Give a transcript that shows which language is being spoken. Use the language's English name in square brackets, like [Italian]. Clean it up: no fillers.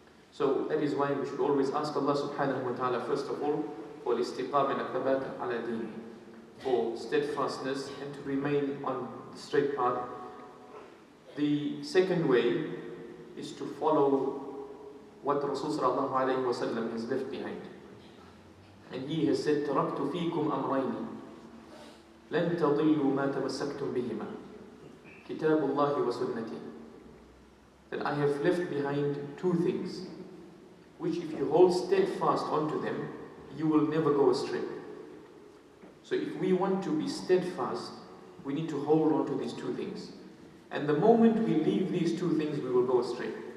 [English] So that is why we should always ask Allah subhanahu wa ta'ala first of all for istiqam and thabat ala deen, for steadfastness and to remain on the straight path. The second way is to follow what Rasul sallallahu alayhi wa sallam has left behind. [Arabic] And he has said, تَرَكْتُ فِيكُمْ أَمْرَيْنِ لَن تَضِلُّوا مَا تَمَسَّكْتُمْ بِهِمَا كِتَابُ اللَّهِ وَسُنَّتِهِ. [English] That I have left behind two things, which if you hold steadfast onto them, you will never go astray. So if we want to be steadfast, we need to hold on to these two things. And the moment we leave these two things, we will go astray.